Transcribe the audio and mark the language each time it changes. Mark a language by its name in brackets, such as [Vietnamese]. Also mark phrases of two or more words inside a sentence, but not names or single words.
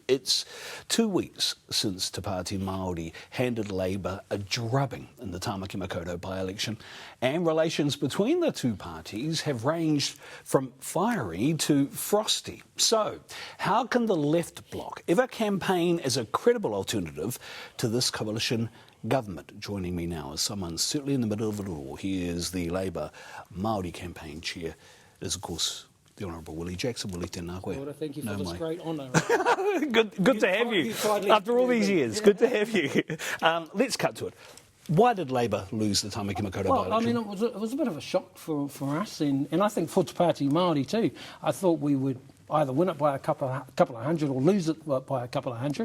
[English] It's 2 weeks since Te Pāti Māori handed Labour a drubbing in the Tāmaki Makaurau by-election, and relations between the two parties have ranged from fiery to frosty. So, how can the left bloc ever campaign as a credible alternative to this coalition government? Joining me now is someone certainly in the middle of it all. He is the Labour Māori campaign chair. It is, of course, the Honourable Willie Jackson. Willie, [Māori] tēnā koe. [English] Well, thank you for this great honour. good to have you. After all these years, good to have you. Let's cut to it. Why did Labour lose the Tāmaki Makaurau by-election? I mean, it was a bit of a shock for us, and I think for Te Pāti Māori too. I thought we would either win it by a couple of hundred or lose it by a couple of hundred.